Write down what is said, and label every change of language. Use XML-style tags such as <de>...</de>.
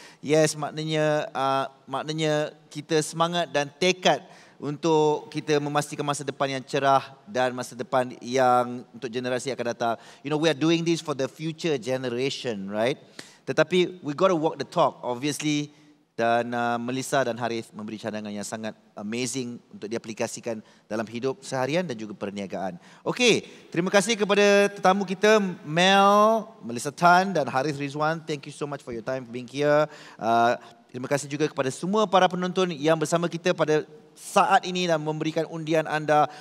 <en>Yes</en> <ms>maknanya kita semangat dan tekad untuk kita memastikan masa depan yang cerah dan masa depan yang untuk generasi yang akan datang.</ms> <en>You know, we are doing this for the future generation, right?</en> <ms>Tetapi</ms> <en>we got to walk the talk, obviously.</en> <ms>Dan Melissa dan Harith memberi cadangan yang sangat amazing untuk diaplikasikan dalam hidup seharian dan juga perniagaan. Okey, terima kasih kepada tetamu kita, Melissa Tan dan Harith Ridzuan.</ms> <en>Thank you so much for your time being here.</en> <ms>Terima kasih juga kepada semua para penonton yang bersama kita pada saat ini dan memberikan undian anda.</ms>